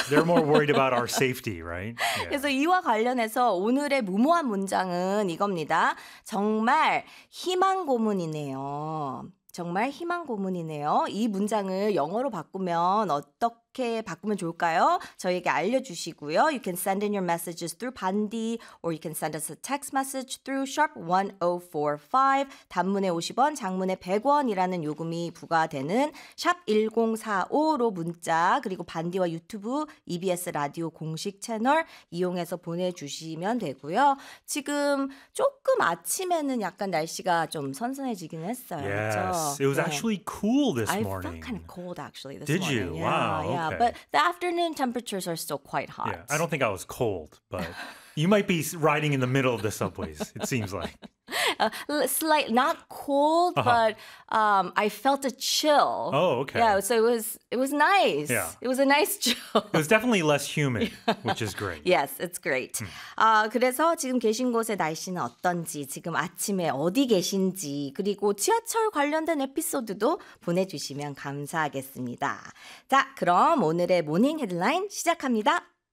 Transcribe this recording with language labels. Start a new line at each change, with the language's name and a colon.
English: They're more worried about our safety, right? Yeah.
Korean: 그래서 이와 관련해서 오늘의 무모한 문장은 이겁니다. 정말 희망 고문이네요. 정말 희망 고문이네요. 이 문장을 영어로 바꾸면 어떻게 바꾸면 좋을까요? 저희에게 알려주시고요.
English: You can send in your messages through 반디 or you can send us a text message through sharp 1045.
Korean: 단문에 50원, 장문에 100원이라는 요금이 부과되는 샵 1045로 문자 그리고 반디와 유튜브 EBS 라디오 공식 채널 이용해서 보내주시면 되고요. 지금 조금 아침에는 약간 날씨가 좀 선선해지긴 했어요.
English: Yes.
Korean: 그렇죠?
English: It was actually cool this morning. I felt kind of cold, actually, this morning. Did you? Yeah, wow, okay. Yeah, but the afternoon temperatures are still quite hot. Yeah, I don't think I was cold, but you might be riding in the middle of the subways, it seems like. Slight, not cold, but I felt a chill. Oh, okay. Yeah, so it was nice. Yeah. It was a nice chill. It was definitely less humid, which is great. Yes, it's great.
Korean: 그래서 지금 계신 곳의 날씨는 어떤지, 지금 아침에 어디 계신지, 그리고 지하철 관련된 에피소드도 보내주시면 감사하겠습니다. 자, 그럼 오늘의 모닝 헤드라인 시작합니다.